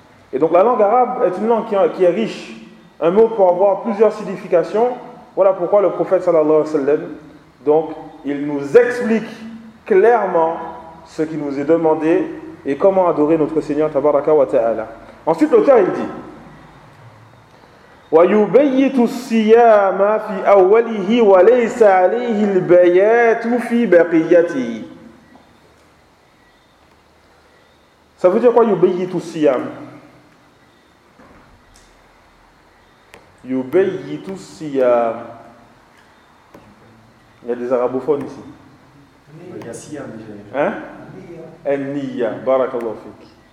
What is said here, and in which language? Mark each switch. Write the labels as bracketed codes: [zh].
[fr] Et donc, la langue arabe est une langue qui est riche. Un mot peut avoir plusieurs significations. Voilà pourquoi le prophète sallallahu alayhi wa sallam, donc, il nous explique clairement ce qui nous est demandé et comment adorer notre Seigneur tabaraka wa ta'ala. Ensuite, l'auteur, il dit [ar] وَيُبَيِّتُ السِّيَامَ فِي أَوَّلِهِ وَلَيْسَ عَلَيْهِ الْبَيَاتُ فِي بَقِيَّتِهِ. [fr] Ça veut dire quoi, [ar] يُبَيِّتُ السِّيَامَ? يُبَيِّتُ السِّيَامَ. [fr] Il y a des arabophones ici. Il y a siyam déjà. Hein? Al-niyya. Barakallahu fik.